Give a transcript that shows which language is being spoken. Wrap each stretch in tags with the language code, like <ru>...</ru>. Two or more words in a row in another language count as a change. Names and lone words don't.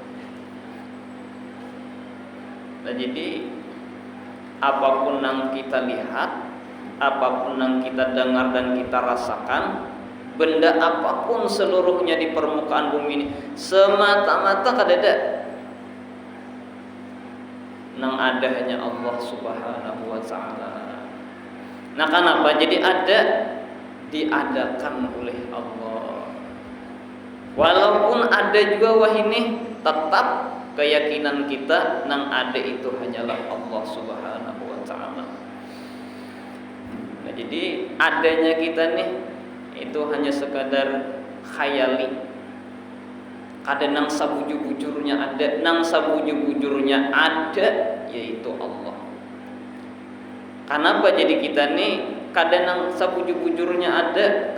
<id>Nah, jadi apapun yang kita lihat, apapun yang kita dengar dan kita rasakan, benda apapun seluruhnya di permukaan bumi ini semata-mata</id> <bjn>kadada nang ada</bjn> <id>hanya Allah</id> <ar>سبحانه وتعالى.</ar> <id>Nah, kenapa jadi ada? Diadakan oleh Allah. Walaupun ada juga wah ini, tetap keyakinan kita nang ada itu hanyalah Allah</id> <ar>سبحانه وتعالى.</ar> <id>Nah, jadi adanya kita nih itu hanya sekadar khayali.</id> <bjn>Kada nang sabujur-bujurnya ada, nang sabujur-bujurnya ada, yaitu Allah. Kenapa jadi kita nih kada nang sabujur-bujurnya ada?</bjn>